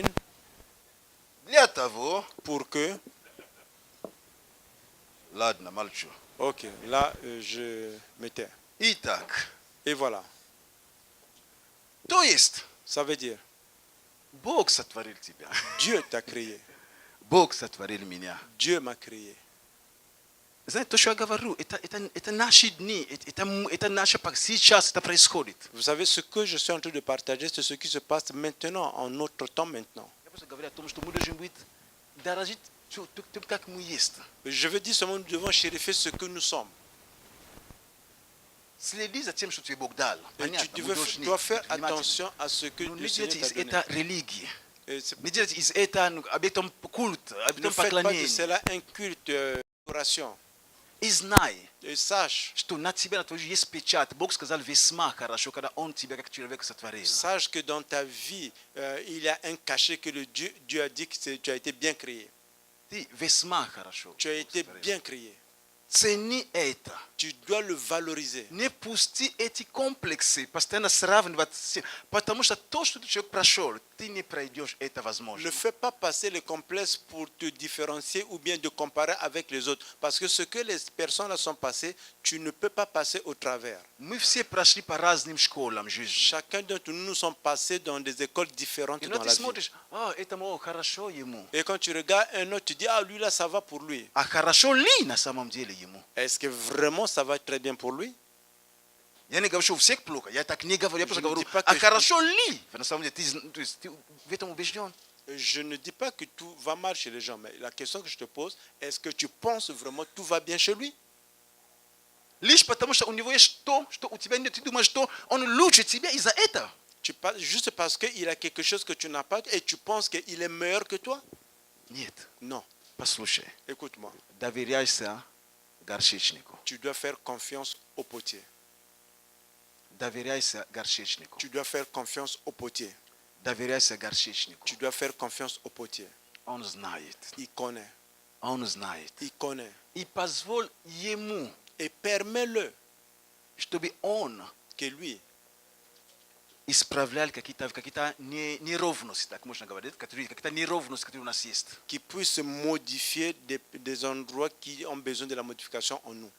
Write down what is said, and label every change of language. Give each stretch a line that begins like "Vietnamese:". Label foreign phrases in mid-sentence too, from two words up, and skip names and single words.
Russian: для того,
French: pour que
Russian: Ладно, молчу.
French: Ok, là, je m'étais.
Russian: Итак,
French: Et voilà,
Russian: то есть
French: ça veut dire,
Russian: Бог сотворил тебя.
French: Dieu t'a créé.
Russian: Бог сотворил меня.
French: Dieu m'a créé.
Russian: Знаете, то, что я говорю, это наши дни, это наше, сейчас это происходит.
French: Vous savez, ce que je suis en train de partager, c'est ce qui se passe maintenant, en notre temps maintenant.
Russian: Я просто говорю о том, что мы должны быть дорожить тем, как мы есть.
French: Je veux dire seulement, nous devons chérifier ce que nous sommes.
Russian: Следи за тем, что тебе Бог дал.
French: Et
Russian: Понятно,
French: tu
Russian: мы должны
French: dois faire
Russian: быть внимательны.
French: attention à ce que
Russian: Но
French: le
Russian: не
French: Seigneur
Russian: делайте
French: t'a
Russian: из
French: donné.
Russian: это религии.
French: Et c'est-
Russian: Не делайте из это объектом культа,
French: Ne
Russian: объектом
French: faites pas de
Russian: поклонения.
French: cela un culte d'adoration.
Russian: И знай,
French: Et sache,
Russian: что на тебя, на твою жизнь есть печать. Бог сказал весьма хорошо, когда Он тебя как человека сотворил.
French: sache que dans ta vie, il y a un cachet que Dieu a dit que tu as été bien créé.
Russian: Ты весьма хорошо.
French: Tu as été
Russian: сотворил.
French: bien créé.
Russian: Цени это.
French: Tu dois le valoriser.
Russian: Не пусти эти комплексы, постоянно сравнивать с тем. Потому что то, что человек прошел, ты не пройдешь, это возможно.
French: Ne fais pas passer les complexes pour te différencier ou bien de comparer avec les autres. Parce que ce que les personnes là sont passées, tu ne peux pas passer au travers.
Russian: Мы все прошли по разным школам жизни.
French: Chacun d'entre nous sommes passés dans des écoles différentes
Russian: И
French: dans
Russian: ты
French: la vie.
Russian: смотришь, этому хорошо ему.
French: Et quand tu regardes un autre, tu dis, ah lui là, ça va pour lui.
Russian: А хорошо ли на самом деле ему?
French: Est-ce que vraiment ça va très bien pour lui?
Russian: Я не говорю, что у всех плохо. Я так не говорю. Я просто
French: Je ne
Russian: говорю,
French: dis pas
Russian: а
French: que-
Russian: хорошо ли? На самом деле, то есть ты в этом убежден?
French: Je ne dis pas que tout va mal chez les gens, mais la question que je te pose, est-ce que tu penses vraiment que tout va bien chez lui?
Russian: Лишь потому, что у него есть то, что у тебя нет. Ты думаешь, что он лучше тебя из-за этого.
French: Tu parles juste parce qu'il a quelque chose que tu n'as pas et tu penses qu'il est meilleur que toi?
Russian: Нет.
French: Non.
Russian: Послушай,
French: Écoute-moi.
Russian: доверяйся горшечнику.
French: Tu dois faire confiance au potier.
Russian: Доверяйся горшечнику.
French: Tu dois faire confiance au potier.
Russian: Доверяйся горшечнику.
French: Tu dois faire confiance au potier.
Russian: Он знает.
French: Il connaît.
Russian: Он знает.
French: Il connaît.
Russian: И позволь ему,
French: Et permets-le
Russian: чтобы он
French: que lui
Russian: исправлял какие-то неровности, так можно говорить, какие-то неровности, которые у нас есть.
French: qui puisse modifier des endroits qui ont besoin de la modification en nous.